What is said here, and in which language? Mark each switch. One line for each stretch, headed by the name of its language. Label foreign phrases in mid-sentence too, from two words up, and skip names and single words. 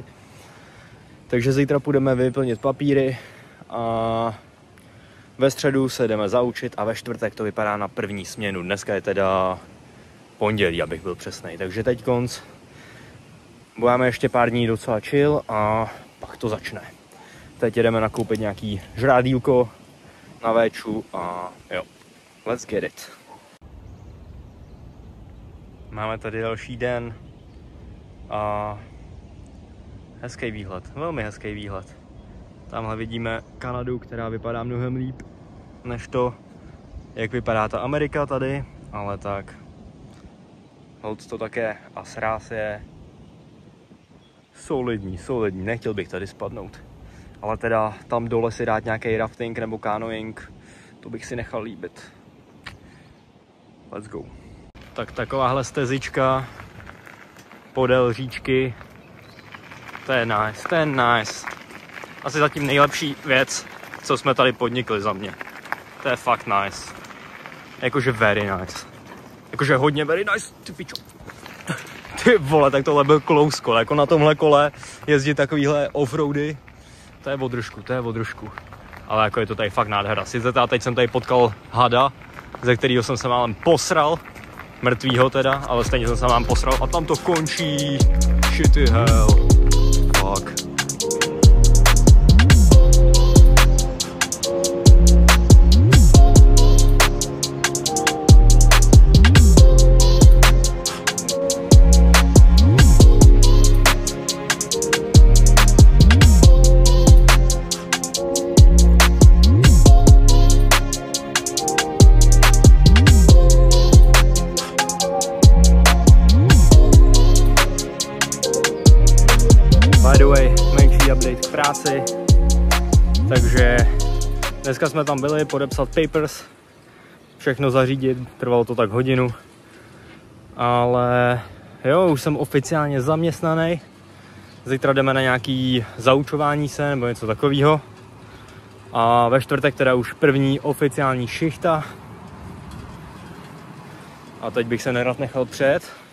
Czech: Takže zítra půjdeme vyplnit papíry a ve středu se jdeme zaučit a ve čtvrtek to vypadá na první směnu. Dneska je teda pondělí, abych byl přesnej. Takže teď konc. Budeme ještě pár dní docela chill a pak to začne. Teď jdeme nakoupit nějaký žrádílko na véču a jo,
English: let's get it.
Czech: Máme tady další den a hezký výhled, velmi hezký výhled. Tamhle vidíme Kanadu, která vypadá mnohem líp než to, jak vypadá ta Amerika tady, ale tak holt to také a sráz je solidní, nechtěl bych tady spadnout. Ale teda tam dole si dát nějaký rafting nebo canoeing, to bych si nechal líbit.
English: Let's go.
Czech: Tak takováhle stezička podél říčky, to je nice. Asi zatím nejlepší věc, co jsme tady podnikli za mě. To je fakt nice. Jakože
English: very nice.
Czech: Jakože hodně
English: very nice,
Czech: ty pičo. Ty vole, tak tohle byl
English: close call.
Czech: Jako na tomhle kole jezdit takovýhle offroady, to je o držku. Ale jako je to tady fakt nádhera. Sice teď jsem tady potkal hada, ze kterého jsem se málem posral. Mrtvýho teda, ale stejně jsem se vám posral a tam to končí.
English: Shitty hell. Fuck. By the way,
Czech: menší update k práci, takže dneska jsme tam byli podepsat papers, všechno zařídit, trvalo to tak hodinu, ale jo, už jsem oficiálně zaměstnaný, zítra jdeme na nějaký zaučování se nebo něco takového a ve čtvrtek teda už první oficiální šichta a teď bych se nerad nechal přejet